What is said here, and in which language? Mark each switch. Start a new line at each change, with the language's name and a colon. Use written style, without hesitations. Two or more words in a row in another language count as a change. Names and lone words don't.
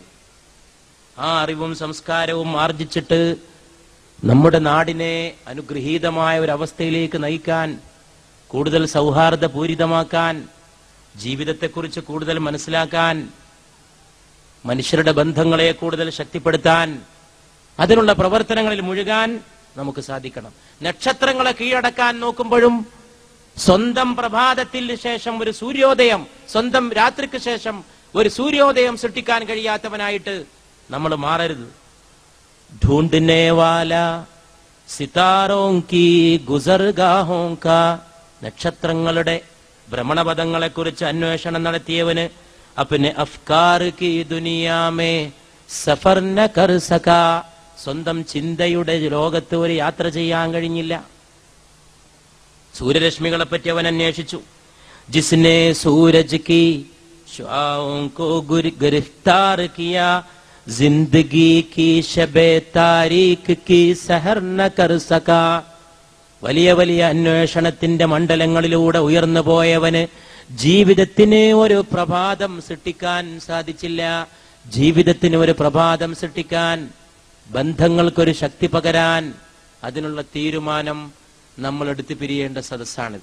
Malayalam: ആ അറിവും സംസ്കാരവും ആർജിച്ചിട്ട് നമ്മുടെ നാടിനെ അനുഗ്രഹീതമായ ഒരു അവസ്ഥയിലേക്ക് നയിക്കാൻ, കൂടുതൽ സൗഹാർദ്ദപൂരിതമാക്കാൻ, ജീവിതത്തെക്കുറിച്ച് കൂടുതൽ മനസ്സിലാക്കാൻ, മനുഷ്യരുടെ ബന്ധങ്ങളെ കൂടുതൽ ശക്തിപ്പെടുത്താൻ, അതിനുള്ള പ്രവർത്തനങ്ങളിൽ മുഴുകാൻ നമുക്ക് സാധിക്കണം. നക്ഷത്രങ്ങളെ കീഴടക്കാൻ നോക്കുമ്പോഴും സ്വന്തം പ്രഭാതത്തിന് ശേഷം ഒരു സൂര്യോദയം, സ്വന്തം രാത്രിക്ക് ശേഷം ഒരു സൂര്യോദയം സൃഷ്ടിക്കാൻ കഴിയാത്തവനായിട്ട് നമ്മൾ മാറരുത്.
Urdu: ڈھونڈنے والا ستاروں کی گزرگاہوں کا,
Malayalam: നക്ഷത്രങ്ങളുടെ ഭ്രമണപഥങ്ങളെ കുറിച്ച് അന്വേഷണം നടത്തിയവന്
Urdu: اپنے افکار کی دنیامیں سفر نہ کر سکا,
Malayalam: സ്വന്തം ചിന്തയുടെ ലോകത്ത് ഒരു യാത്ര ചെയ്യാൻ കഴിഞ്ഞില്ല. സൂര്യരശ്മികളെ പറ്റി അവൻ അന്വേഷിച്ചു.
Urdu: جسنے سورج کی شعاعوں کو گرفتار کیا، زندگی کی شبِ تاریخ کی سحر نہ کر سکا.
Malayalam: വലിയ വലിയ അന്വേഷണത്തിന്റെ മണ്ഡലങ്ങളിലൂടെ ഉയർന്നു പോയവന് ജീവിതത്തിന് ഒരു പ്രഭാതം സൃഷ്ടിക്കാൻ സാധിച്ചില്ല. ജീവിതത്തിന് ഒരു പ്രഭാതം സൃഷ്ടിക്കാൻ, ബന്ധങ്ങൾക്കൊരു ശക്തി പകരാൻ, അതിനുള്ള തീരുമാനം നമ്മൾ എടുത്തു പിരിയേണ്ട സദസ്സാണിത്.